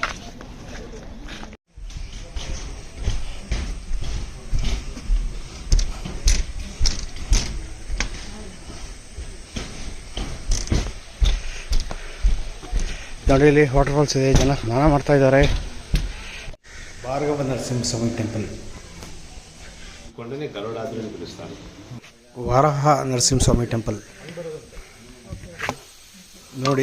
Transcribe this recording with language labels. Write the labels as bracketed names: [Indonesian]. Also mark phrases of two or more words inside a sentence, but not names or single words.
[Kannada] ನೋಡಿ ಇಲ್ಲಿ [English] water falls [Kannada] ಇದೆ, ಜನ ಸ್ನಾನ ಮಾಡ್ತಾ ಇದ್ದಾರೆ. ಭಾರ್ಗವ ನರಸಿಂಹಸ್ವಾಮಿ ಟೆಂಪಲ್, [Telugu] కొండని గరుడాద్రి అని పిలుస్తారు. [Kannada] ವರಾಹ ನರಸಿಂಹಸ್ವಾಮಿ ಟೆಂಪಲ್ ನೋಡಿ.